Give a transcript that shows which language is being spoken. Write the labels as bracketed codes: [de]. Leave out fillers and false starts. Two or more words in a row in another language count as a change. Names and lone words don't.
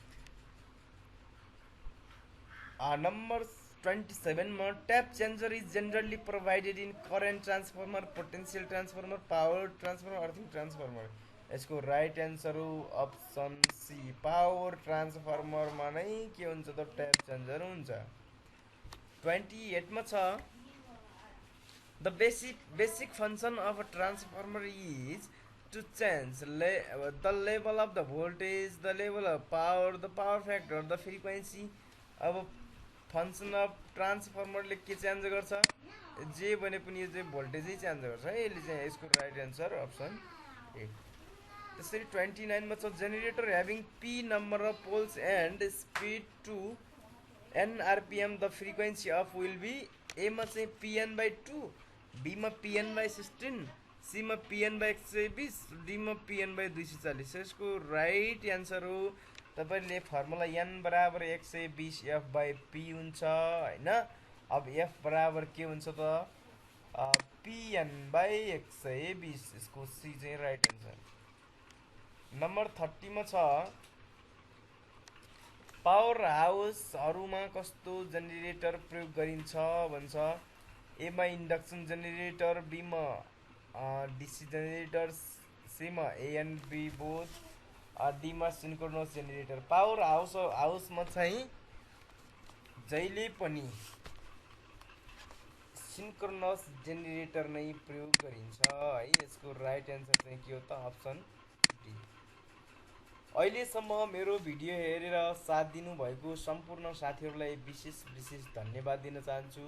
[en] number 27 में tap changer is generally provided in current transformer, potential transformer, power transformer, earthing transformer। [ne] यसको [en] right answer [ne] हो [en] option C. power transformerमा [ne] नै के हुन्छ त [en] tap changer [ne] हुन्छ। [en] 28 में the basic function of a transformer is to change the level of the voltage, the level of power, the power factor, the frequency। [ne] अब [en] function of transformerले [ne] के चेन्ज गर्छ, जे भने पनि यो चाहिँ भोल्टेजै चेन्ज गर्छ है, यसले चाहिँ। [en] यसको right answer option A. त्यसरी 29 में generator having P number of poles and speed to N RPM, the frequency of will be, A में चाहिँ PN/2, B में PN/16, C में PN/120, D में PN/240। [ne] यसको [en] right answer [ne] हो तपाईले फर्मुला n बराबर 120 F/P हुन्छ हैन। अब F बराबर के हुन्छ त PN/120। यसको सी चाहिँ [en] right answer. [ne] नम्बर 30 में [en] power houseहरुमा [ne] कस्तो जेनेरेटर प्रयोग गरिन्छ भन्छ, ए मा [en] induction generator, [ne] बी मा [en] DC generators, [ne] सीमा [en] A and B both, [ne] डीमा [en] synchronous generator. power houseमा [ne] चाहिँ जहिले पनि [en] synchronous generator [ne] नै प्रयोग गरिन्छ है। यसको [en] right answer [ne] चाहिँ के हो त? [en] option D. [ne] अहिलेसम्म मेरो भिडियो हेरेर साथ दिनुभएको सम्पूर्ण साथीहरूलाई विशेष धन्यवाद दिन चाहन्छु।